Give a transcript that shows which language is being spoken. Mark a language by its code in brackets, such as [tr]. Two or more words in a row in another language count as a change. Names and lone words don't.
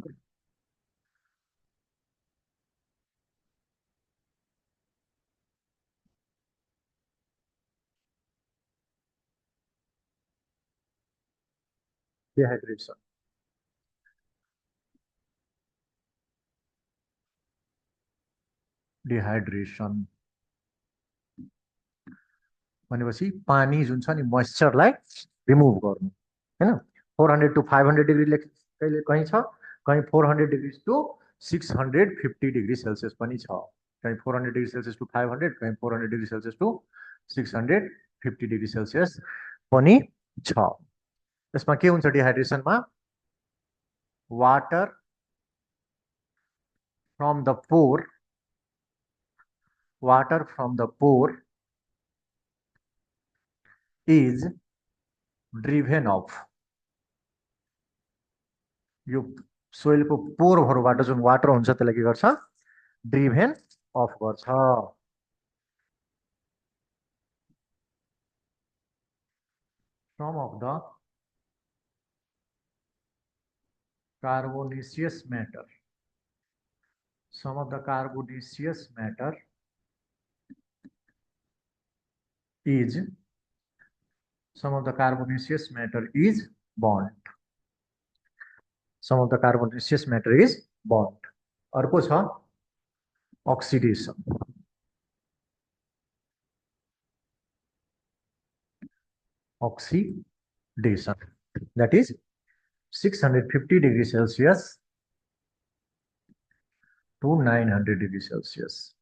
[ne] डिहाइड्रेसन भनेपछि पानी जुन छ नि मोइस्चरलाई रिमुभ गर्नु हैन। 400 to 500 डिग्री कहिले कहीं छ, कहीं 400 [en] degree to 650 degree Celsius [ne] पनि छ, कहीं 400 [en] degree Celsius to 500, [ne] कहीं 400 [en] degree Celsius to 650 degree Celsius [ne] पनि छ। यसमा के हुन्छ डिहाइड्रेसनमा, [en] water from the pore, water from the pore is driven off, [ne] यो सोइलको पोरहरूबाट जुन वाटर हुन्छ त्यसलाई के गर्छ, [en] driven off [ne] गर्छ। [en] some of the carbonaceous matter, some of the carbonaceous matter is, some of the carbonaceous matter is bond, some of the carbonaceous matter is bond। [ne] अर्को छ [en] oxidation, oxidation that is 650 degree Celsius to 900 degree Celsius।